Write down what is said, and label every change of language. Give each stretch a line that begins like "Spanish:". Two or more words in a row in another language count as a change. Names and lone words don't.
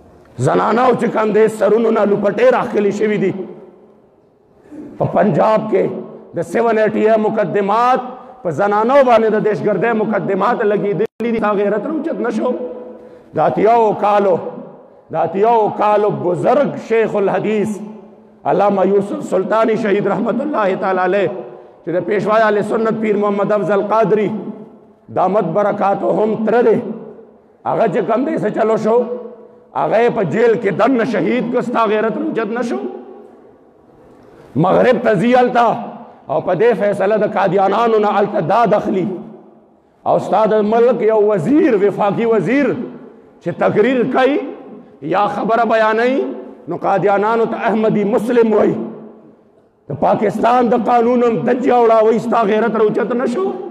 Pashto: زنانو چې کوم دی سرونو نه لوپټې راښکلې شوي دي په پنجاب کې د 780 مقدمات په زنانو باندې د دهشتګردۍ مقدمات لګېدلي دي دا غیرت راوچت نه شو د اتیاو کالو بزرگ شیخ الحدیث علامہ یوسف سلطانی شہید
Arabic: رحمت اللہ تعالی علیہ
Pashto: چې د پیشوای اهل سنت پیر محمد افضل قادری
Arabic: دامت برکاتهم
Pashto: تر دی هغه چې کوم دی څه چلو شو هغه په جیل کې دننه شهید کړ ستا غیرت راوچت نه شو مغرب ته ځي هلته او په دې فیصله د قادیانانو نه هلته دا دخلي او ستا د ملک یو وزیر وفاقي وزیر چې تقریر کوي یا خبره بیانوي نو قادیانانو ته احمدی مسلم وایي د پاکستان د قانون هم دجه وړاوئ ستا غیرت راوچت نه شو